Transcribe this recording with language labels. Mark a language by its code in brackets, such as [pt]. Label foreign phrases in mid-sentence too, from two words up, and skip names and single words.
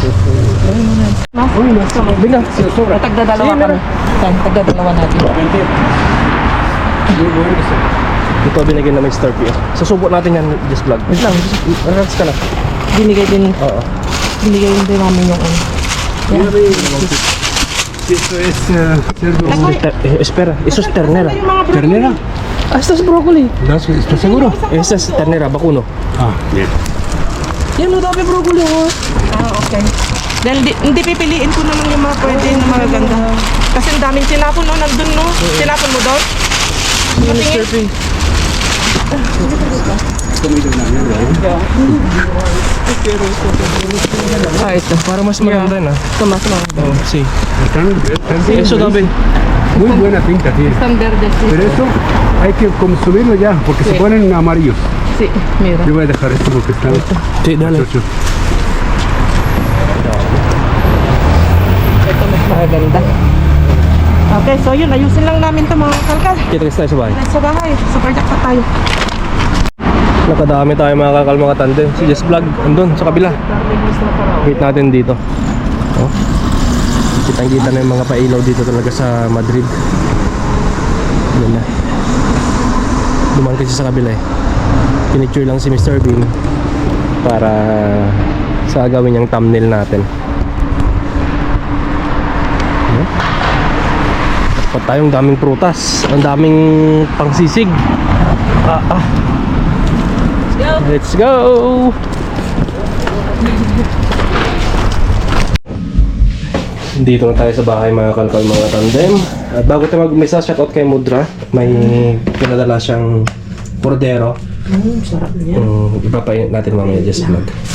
[tl] Bigla. Tagdadalawa kami. Tagdadalawa natin. Ito binigyan namin Star P. Susubo natin yan, just vlog. Wait lang, relax ka lang. Binigay din Oo. namin yung ano. [es] Esto es cerdo. Espera, eso es ternera. ternera. Ah, esto es broccoli. ¿Estás seguro? Esta es ternera, vacuno. Ah, bien. [tl] Yan, no, dami broccoli, oh. Okay. Dahil hindi pipiliin ko naman yung mga pwede na magaganda. Kasi ang daming tinapon, no? Nandun, no? Tinapon mo doon? Mr. P. Ah, ito. Para mas maganda na. Ito mas mga. Oh, see. [es] Están Eso también. muy buena pinta tiene. [tl] Isang verde, [es] Pero eso hay que consumirlo ya, porque se ponen amarillos. sí. Mira. Yo voy a dejar esto porque está Sí, dale. chocho. [tl] Ito mas maganda. Okay, so yun. Ayusin lang namin ito mga kalkal. Kita-kits tayo sa bahay. Sa bahay. Sa project pa tayo. Nakadami tayo mga kakal mga tandem. Si Just Vlog, andun sa kabila. Wait natin dito. Oh. Kitang-kita na yung mga pailaw dito talaga sa Madrid. Yan na. Dumaan kasi sa kabila eh. Pinicture lang si Mr. Bean para sa gawin niyang thumbnail natin. Ayan. Dapat tayong daming prutas. Ang daming pangsisig. [en] Let's go! [tl] Dito na tayo sa bahay mga kalkal mga tandem. At bago tayo mag-umisa, shoutout kay Mudra. May pinadala siyang cordero. Sarap niya. Ipapainit natin mamaya just vlog.